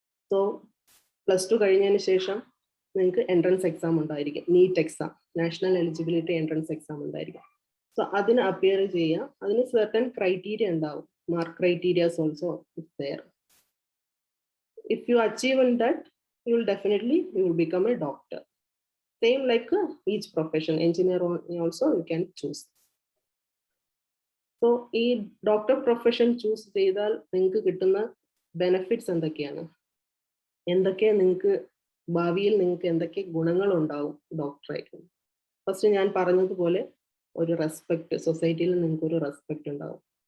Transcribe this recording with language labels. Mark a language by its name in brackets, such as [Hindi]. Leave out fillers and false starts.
[Malayalam] So +2 കഴിഞ്ഞതിന് ശേഷം നിങ്ങൾക്ക് എൻട്രൻസ് എക്സാം ഉണ്ടായിരിക്കും, NEET exam, national eligibility entrance exam ഉണ്ടായിരിക്കും. സോ അതിന് അപ്പിയർ ചെയ്യുക. അതിന് സർട്ടൻ ക്രൈറ്റീരിയ ഉണ്ടാവും, [English] Mark criterias also it's there. If you achieve in that you will become a doctor. Same like each profession, engineer also you can choose. [Malayalam] So ഈ doctor profession choose ചെയ്താൽ നിങ്ങൾക്ക് കിട്ടുന്ന benefits എന്തൊക്കെയാണ്, നിങ്ങൾക്ക് ഭാവിയിൽ നിങ്ങൾക്ക് എന്തൊക്കെ ഗുണങ്ങൾ ഉണ്ടാവും ഡോക്ടറായിട്ട്. ഫസ്റ്റ് ഞാൻ പറഞ്ഞതുപോലെ ഒരു റെസ്പെക്ട്, സൊസൈറ്റിയിൽ നിങ്ങൾക്ക് ഒരു റെസ്പെക്ട് ഉണ്ടാവും.